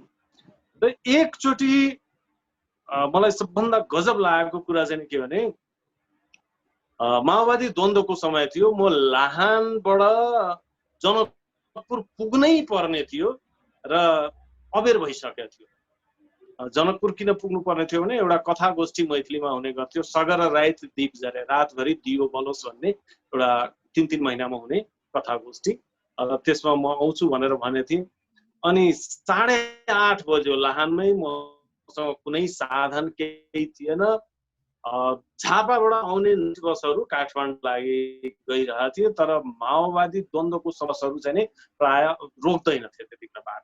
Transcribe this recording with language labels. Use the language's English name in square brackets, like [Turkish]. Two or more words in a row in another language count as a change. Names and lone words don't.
[Nepali] र एकचोटि मलाई सबभन्दा गजब लागेको कुरा चाहिँ के भने, माओवादी द्वन्द्वको समय थियो, म लाहानबाट जनकपुर पुग्नै पर्ने थियो र अबेर भइसकेको थियो। जनकपुर किन पुग्नु पर्ने थियो भने एउटा कथा गोष्ठी मैथिलीमा हुने गर्थ्यो, सगर रात दीप जरे, रातभरि दियो बलोस् भन्ने एउटा 3-3 महिनामा हुने कथा गोष्ठी। त्यसमा म आउँछु भनेर भने थिएँ। अनि 8:30 बज्यो, लाहानमै मसँग कुनै साधन केही थिएन। झापाबाट आउने बसहरू काठमाडौँ लागि गइरहेको थियो, तर माओवादी द्वन्द्वको बसहरू चाहिँ प्राय रोक्दैनथे त्यतिखेर बाटो।